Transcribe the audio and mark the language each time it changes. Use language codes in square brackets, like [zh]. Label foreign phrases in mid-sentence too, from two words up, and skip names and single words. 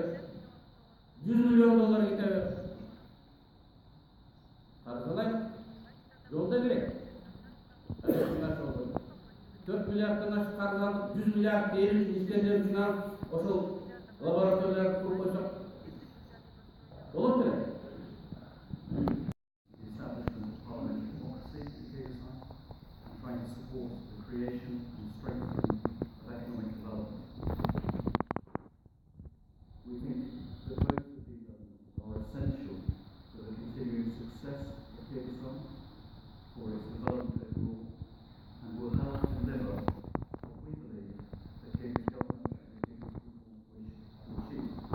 [ky] 100 миллион доллар кетеби? Каржылайт, жолда керек. 4 миллиарддан ашык каржы алып, 100 миллиард эл үчүн иштендер үчүн алып, ошол лабораторияларды куруп койсок болот беле? [en] Trying to support the creation and strengthening of economic development. We think that both of these are essential for the continuing success of Kyrgyzstan, for its development overall, and will help deliver what we believe the Kyrgyz government and the Kyrgyz people wish to achieve.